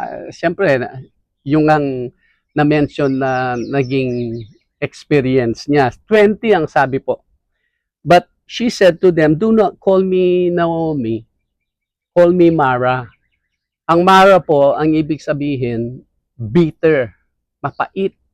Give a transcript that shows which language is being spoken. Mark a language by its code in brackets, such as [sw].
[tl] Siyempre, yung ang na-mention na naging experience niya. 20 ang sabi po. [en] But she said to them, do not call me Naomi, call me Mara. [tl] Ang Mara po, ang ibig sabihin, bitter, mapait.